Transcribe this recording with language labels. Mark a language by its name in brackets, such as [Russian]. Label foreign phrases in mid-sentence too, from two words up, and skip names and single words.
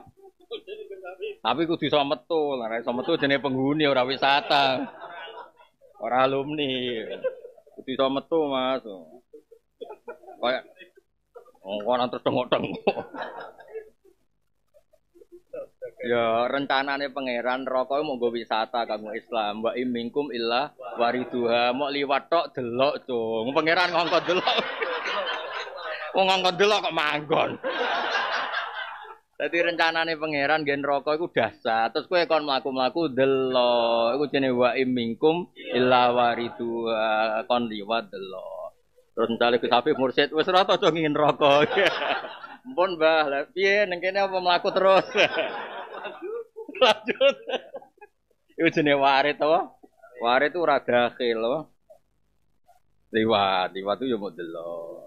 [Javanese] Tapi kudu iso metu, ora iso metu jenenge penghuni ora wisata. Ora alumni. Kudu iso metu, Mas. Kayak ngono terus tengok-tengok. Ya rencanane pangeran neraka mau nggo wisata kanggo Islam. [Arabic] ومنكم إلا واردها. [Javanese] Mok liwat tok delok, Cung. Pangeran ngongkon delok. Wong ngongkon delok kok manggon. Dadi rencanane pangeran gen neraka iku dahsyat. Terus kowe kon mlaku-mlaku delok. Iku jenenge [Arabic] ومنكم إلا واردها. [Javanese] Kon liwat delok. Terus misale Gus Hafif mursyid wis ora tau ngingin neraka. Mpun Mbah, lha piye ning kene apa mlaku terus? Lanjut. Iku jenenge warit to. Warit itu ora dakhil to. Liwat itu yo mau delok.